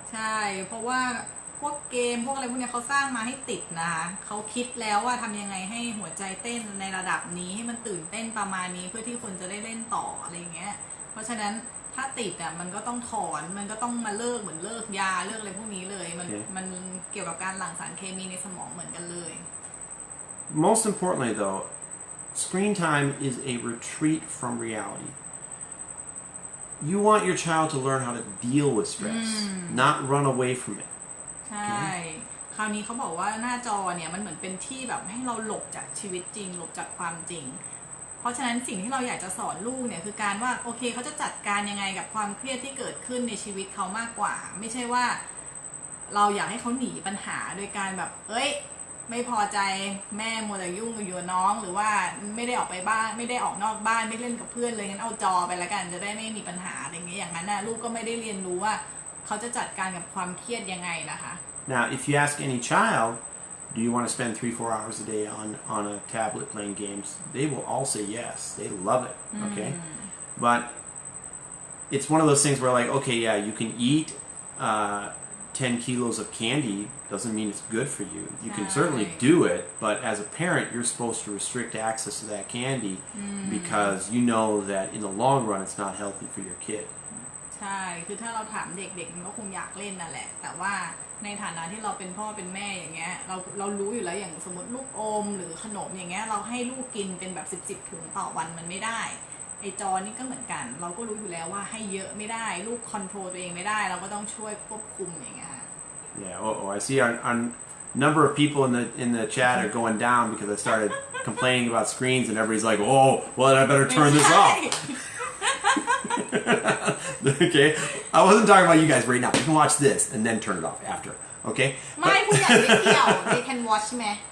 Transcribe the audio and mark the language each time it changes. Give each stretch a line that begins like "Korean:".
Thai: ใช่เพราะว่าพวกเกมพวกอะไรพวกนี้เขาสร้างมาให้ติดนะคะเขาคิดแล้วว่าทำยังไงให้หัวใจเต้นในระดับนี้ให้มันตื่นเต้นประมาณนี้เพื่อที่คนจะได้เล่นต่ออะไรเงี้ยเพราะฉะนั้นถ้าติดอ่ะมันก็ต้องถอนมันก็ต้องมาเลิกเหมือนเลิกยาเลิกอะไรพวกนี้เลยมันเกี่ยวกับการหลั่งสารเคมีในสมองเหมือนกันเลย
English: Most importantly though, screen time is a retreat from reality. You want your child to learn how to deal with stress, not run away from it.
Thai: ใช่คราวนี้เขาบอกว่าหน้าจอเนี่ยมันเหมือนเป็นที่แบบให้เราหลบจากชีวิตจริงหลบจากความจริงเพราะฉะนั้นสิ่งที่เราอยากจะสอนลูกเนี่ยคือการว่าโอเคเขาจะจัดการยังไงกับความเครียดที่เกิดขึ้นในชีวิตเขามากกว่าไม่ใช่ว่า เราอยากให้เขาหนีปัญหาโดยการแบบไม่พอใจแม่มัวแต่ยุ่งอยู่น้องหรือว่าไม่ได้ออกไปบ้านไม่ได้ออกนอกบ้านไม่เล่นกับเพื่อนเลยงั้นเอาจอไปละกันจะได้ไม่มีปัญหาอะไรอย่างเงี้ยอย่างนั้นนะลูกก็ไม่ได้เรียนรู้ว่าเขาจะจัดการกับความเครียดยังไงนะคะ
English: Now, if you ask any child, do you want to spend 3-4 hours a day on a tablet playing games? They will all say yes. They love it. Okay, but it's one of those things where like, okay, yeah, you can eat 10 kilos of candy. Doesn't mean it's good for you. You can certainly do it, but as a parent, you're supposed to restrict access to that candy because you know that in the long run, it's not healthy for your kid.
Thai: ใช่คือถ้าเราถามเด็กๆมันก็คงอยากเล่นนั่นแหละแต่ว่าในฐานะที่เราเป็นพ่อเป็นแม่อย่างเงี้ยเรารู้อยู่แล้วอย่างสมมติลูกอมหรือขนมอย่างเงี้ยเราให้ลูกกินเป็นแบบ10ถุงต่อวันมันไม่ได้ไอจอนี่ก็เหมือนกันเราก็รู้อยู่แล้วว่าให้เยอะไม่ได้ลูกคอนโทรลตัวเองไม่ได้เราก็ต้องช่วยควบคุมอย่างเงี้ย
English: Yeah, I see our number of people in the chat are going down because I started complaining about screens and everybody's like, oh, well, I better turn this off. Okay, I wasn't talking about you guys right now. You can watch this and then turn it off after. Okay.
Thai: ไม่ผู้ใหญ่ไม่เกี่ยว
English: they can watch
Thai: ไหม